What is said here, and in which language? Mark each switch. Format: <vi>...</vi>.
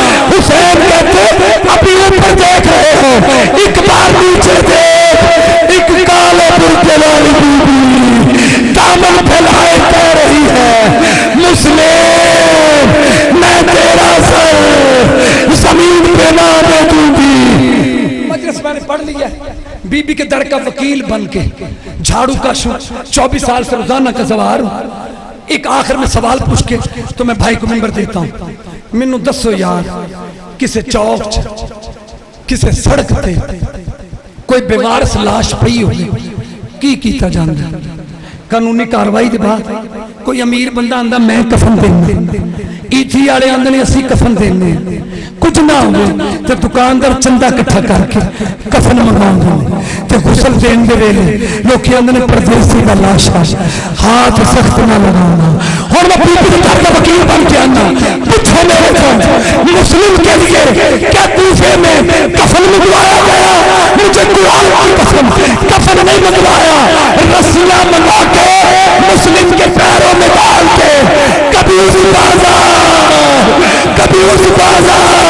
<ur>حسین کہتے ابھی اوپر دیکھ رہے ہو, ایک بار نیچے دیکھ, ایک کالے برقع والی بی بی دامن پھیلائے کہہ رہی ہے مسلم میں تیرا سر زمین پہ نہ دے دوں گی. مجلس میں نے پڑھ لیا. بی بی کے در کا وکیل بن کے جھاڑو کا 24 سال سے روزانہ کا سوار. ایک آخر میں سوال پوچھ کے تو میں بھائی کو منبر دیتا ہوں.</ur> <pa>مینوں دسو یار کسے چوک کسے سڑک تے کوئی بیوارث لاش پئی ہوگی کی کیتا جاندا؟ قانونی کاروائی دے بعد کوئی امیر بندہ آندا میں کفن دینا، ایتھی والے آندے نے اسی کفن دینے، کچھ نہ ہوئے تے دکاندار چندہ کٹھا کر کے کفن منگواؤں تے غسل دین دے ویلے لوکی آندے نے پردیسی دا لاشا ہاتھ سخت نہ لگانا.</pa> <ur>اور میں بی بی گھر کا وکیل بن کے آنا پوچھو میرے کو مسلم کے لیے کیا دوسرے میں کفن منگوایا گیا؟ مجھے قرآن کی قسم کفن نہیں منگوایا، رسیاں منگوا کے مسلم کے پیروں میں ڈال کے کبھی اس بازار کبھی اس بازار</ur>